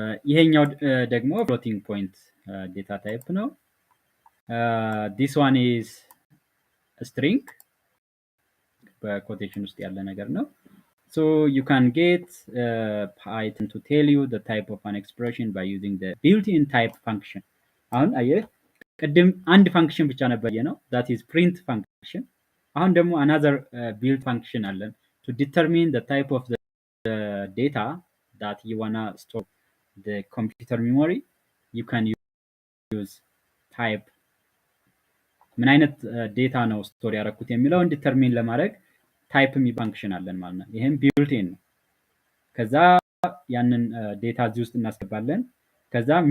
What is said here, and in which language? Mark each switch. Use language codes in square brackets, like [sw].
[am] ይሄኛው ደግሞ ፍሎቲንግ ፖይንት ዴታ ታይፕ ነው። [en] this one is string [am] በኮቴሽን ውስጥ ያለ ነገር ነው። [en] so you can get Python to tell you the type of an expression by using the built-in type function. [am] አሁን አየህ ቅድም አንድ ፋንክሽን ብቻ ነበር ነው [en] that is print function። [am] አሁን ደግሞ [en] another built function አለን to determine the type of the data that you wanna store the computer memory. You can use [am] type ምን አይነት ዴታ ነው ስቶር ያደረኩት የሚለውን ዲተርሚን ለማድረግ ታይፕ የሚ ፋንክሽን አለን ማለት ነው። ይሄም ቢልት-ኢን ነው። ከዛ ያንን ዴታ እዚህ ውስጥ እናስገባለን። ከዛ